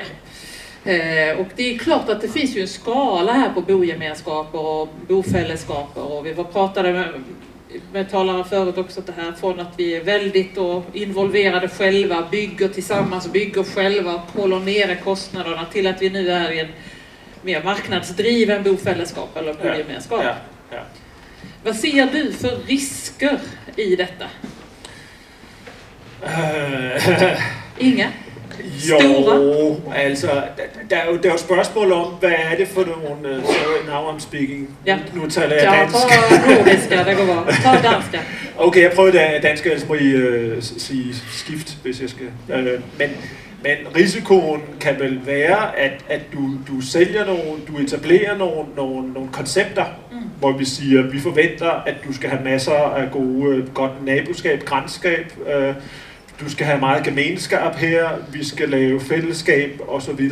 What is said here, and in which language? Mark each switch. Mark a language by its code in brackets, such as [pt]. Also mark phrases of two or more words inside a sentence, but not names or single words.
[sv] Och det är klart att det finns ju en skala här på bogemenskaper och bofällesskaper, och vi pratade med talaren förut också, att det här från att vi är väldigt då involverade själva, bygger tillsammans, bygger själva, håller nere kostnaderna, till att vi nu är i en mer marknadsdriven bofällesskap eller bogemenskap. Ja. Vad ser du för risker i detta? Inga? [da] Jo, altså, der er jo et spørgsmål om, hvad er det for nogle, [en] sorry, now I'm speaking, [da] nu taler jeg dansk. [sv] Ja, nordiska, det går bra. Ta danska. [da] Okay, jeg prøver det danske, ellers må I sige skift, hvis jeg skal. Men risikoen kan vel være, at du sælger du etablerer nogle koncepter, hvor vi siger, vi forventer, at du skal have masser af godt naboskab, grænskab, du skal have meget gemenskab her, vi skal lave fællesskab osv.